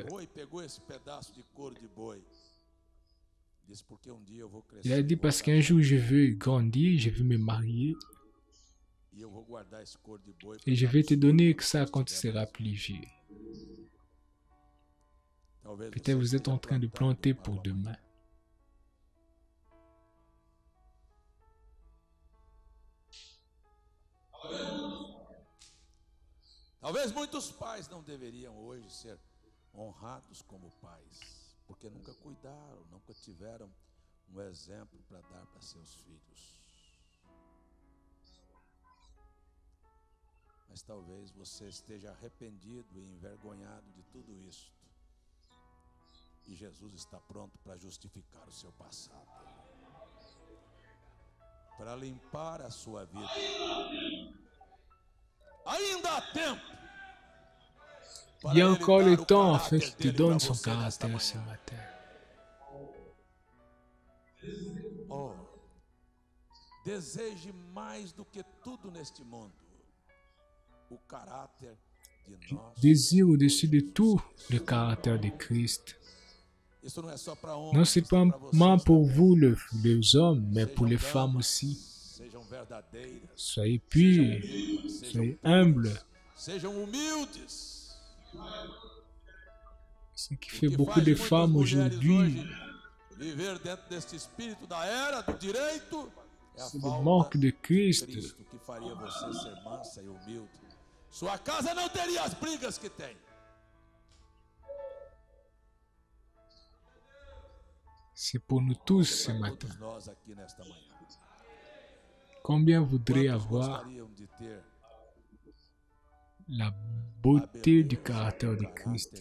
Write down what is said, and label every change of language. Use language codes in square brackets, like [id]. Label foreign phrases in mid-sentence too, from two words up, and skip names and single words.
[fr] Il a dit, parce qu'un jour je veux grandir, je veux me marier. Et je vais te donner ça quand tu seras plus vieux. Peut-être vous êtes en train de planter pour demain. [pt] Talvez muitos pais não deveriam hoje ser honrados como pais, porque nunca cuidaram, nunca tiveram exemplo para dar para seus filhos. Mas talvez você esteja arrependido e envergonhado de tudo isso. E Jesus está pronto para justificar o seu passado, para limpar a sua vida. Ainda há tempo. [fr] Il y a encore le temps afin qu'il te donne son caractère ce matin. [pt] Oh, deseje mais do que tudo neste mundo o caráter de nós. [fr] Désire au-dessus de tout le caractère de Christ. Non seulement pour vous les hommes, mais pour les femmes aussi. Soyez purs, soyez humbles. Ce qui fait beaucoup de femmes aujourd'hui, c'est le manque de Christ. [pt] Sua casa não teria as brigas que tem. [fr] C'est pour nous tous ce matin. Combien voudraient avoir la beauté du caractère de Christ?